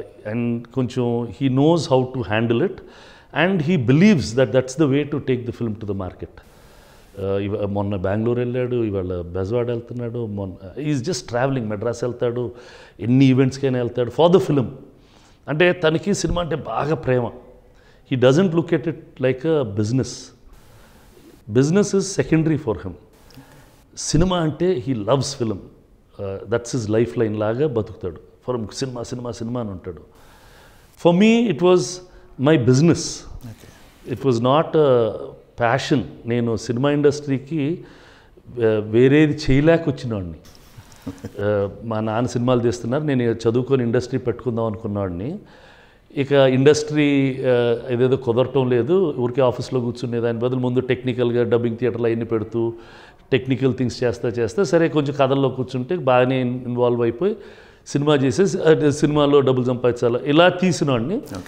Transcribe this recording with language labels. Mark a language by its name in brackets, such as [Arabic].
[English] And కొంచెం he knows how to handle it and he believes that's the way to take the film to the market. [Telugu] మొన్న బెంగళూరు వెళ్ళాడు, ఇవాళ బెజవాడ వెళ్తున్నాడు, [English] Is just travelling. [Telugu] Madras వెళ్తాడు, ఎన్ని ఈవెంట్స్కైనా వెళ్తాడు [English] For the film. [Telugu] అంటే తనకి సినిమా అంటే బాగా ప్రేమ. [English] He doesn't look at it like a business. Business is secondary for him. Cinema ante he loves film. That's his lifeline [Telugu] laga batukutadu. [English] For him cinema [Telugu] అని ఉంటాడు. [English] For me it was my business. Okay. It was not a passion. [Telugu] నేను cinema ఇండస్ట్రీకి వేరేది చేయలేక వచ్చినవాడిని. మా నాన్న సినిమాలు తీస్తున్నారు, నేను చదువుకొని ఇండస్ట్రీ పెట్టుకుందాం అనుకున్నవాడిని. ఇక ఇండస్ట్రీ ఏదేదో కుదరటం లేదు, ఊరికే ఆఫీస్లో కూర్చునే దాని బదులు ముందు టెక్నికల్గా డబ్బింగ్ థియేటర్లు అవన్నీ పెడుతూ టెక్నికల్ థింగ్స్ చేస్తే సరే కొంచెం కథల్లో కూర్చుంటే బాగానే ఇన్వాల్వ్ అయిపోయి సినిమా చేసేసి సినిమాలో డబ్బులు సంపాదించాలి ఇలా తీసినవాడిని.